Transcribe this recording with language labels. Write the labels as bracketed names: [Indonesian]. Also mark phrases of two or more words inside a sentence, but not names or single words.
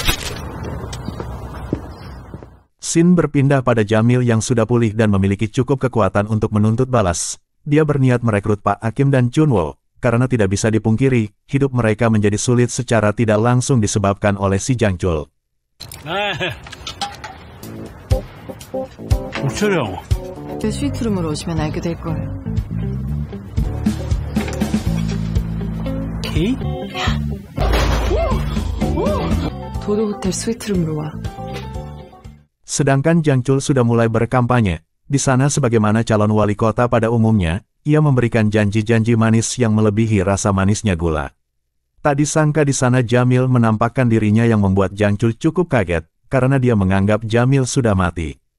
[Indonesian] Scene berpindah pada Jamil yang sudah pulih dan memiliki cukup kekuatan untuk menuntut balas. Dia berniat merekrut Pak Hakim dan Chunwo, karena tidak bisa dipungkiri, hidup mereka menjadi sulit secara tidak langsung disebabkan oleh si Jang Chul. [Korean] 촬영. 스위트룸으로 오시면 알게 될 거예요. K? 도도 호텔 스위트룸으로 와. [Indonesian] Sedangkan Jang Chul sudah mulai berkampanye. Di sana sebagaimana calon wali kota pada umumnya, ia memberikan janji-janji manis yang melebihi rasa manisnya gula. Tak disangka di sana Jamil menampakkan dirinya yang membuat Jangcul cukup kaget, karena dia menganggap Jamil sudah mati.